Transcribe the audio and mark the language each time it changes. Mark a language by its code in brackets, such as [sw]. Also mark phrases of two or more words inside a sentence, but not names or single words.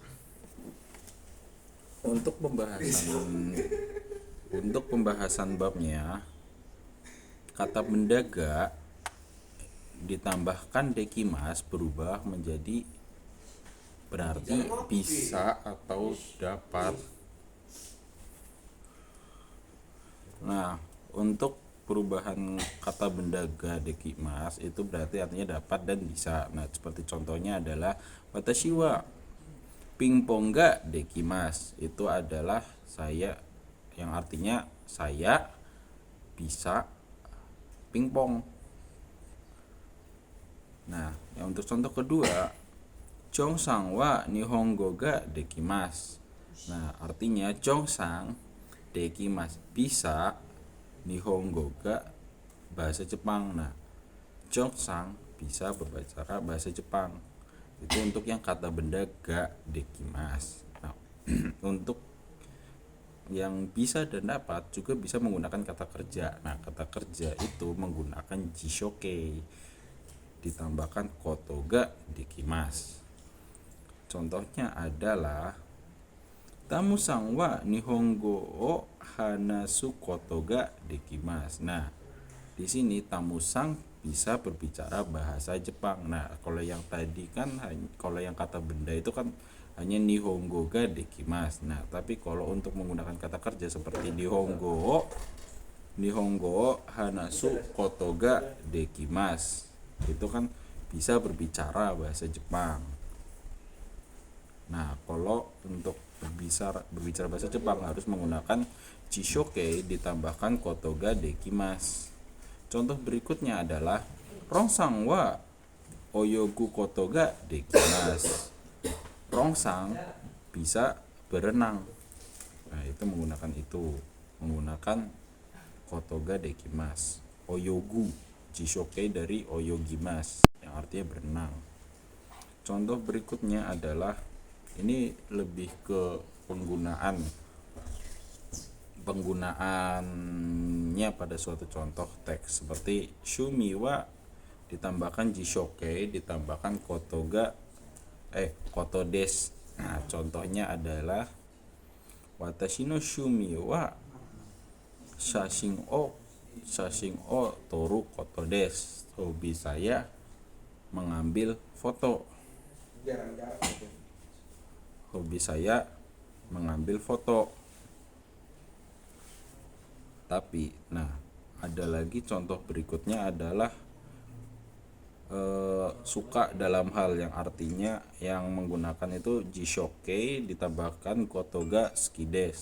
[id] Untuk pembahasan babnya, kata benda ga ditambahkan dekimas berubah menjadi berarti bisa atau dapat. Nah, untuk perubahan kata benda [ja] ができます [id] itu berarti artinya dapat dan bisa. Nah, seperti contohnya adalah [ja] 私はピンポンができます. [id] Itu adalah saya, yang artinya saya bisa pingpong. Nah, yang untuk contoh kedua, [ja] チョンさんは日本語ができます. [id] Nah, artinya Chong-sang dekimasu bisa, [ja] 日本語が [id] bahasa Jepang. Nah, Chong-sang bisa berbicara bahasa Jepang. Itu untuk yang kata benda [ja] ができます. [id] Nah, untuk yang bisa dan dapat juga bisa menggunakan kata kerja. Nah, kata kerja itu menggunakan jishoke ditambahkan [ja] ことができます. [id] Contohnya adalah [ja] タムさんは日本語を話すことができます. [id] Nah, di sini tamu-san bisa berbicara bahasa Jepang. Nah, kalau yang tadi kan, kalau yang kata benda itu kan hanya [ja] 日本語ができます. [id] Nah, tapi kalau untuk menggunakan kata kerja seperti [ja] 日本語話すことができます, [id] itu kan bisa berbicara bahasa Jepang. Nah, kalau untuk berbicara bahasa Jepang harus menggunakan jishoke ditambahkan [ja] ことができます. [id] Contoh berikutnya adalah [ja] ロンさんは泳ぐことができます. [id] Rongsang bisa berenang. Nah, itu menggunakan [ja] ことができます. 泳ぐ辞書形 [id] dari oyogimasu yang artinya berenang. Contoh berikutnya adalah Ini lebih ke penggunaannya pada suatu contoh teks seperti shumiwa ditambahkan jishoke ditambahkan kotodes. Nah, contohnya adalah [ja] 私の趣味は写真を撮ることです. [id] Hobi saya mengambil foto. Hobi saya mengambil foto. Tapi, nah, ada lagi contoh berikutnya adalah suka dalam hal yang artinya yang menggunakan itu jishoke ditambahkan [ja] ことが好きです.